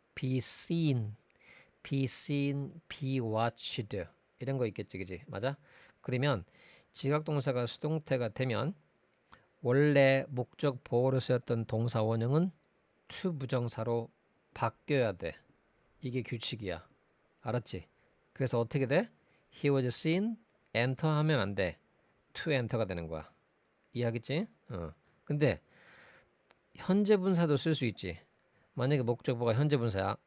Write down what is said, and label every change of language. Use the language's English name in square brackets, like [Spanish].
[Korean] be seen, be watched 이런 거 있겠지, 그지? 맞아? 그러면 지각동사가 수동태가 되면 원래 목적 보호로 쓰였던 동사 원형은 to 부정사로 바뀌어야 돼. 이게 규칙이야. 알았지? 그래서 어떻게 돼? [English] He was seen, enter [Korean] 하면 안 돼. to enter가 되는 거야. 이해하겠지? 근데 현재 분사도 쓸 수 있지. 만약에 목적어가 현재 분사야.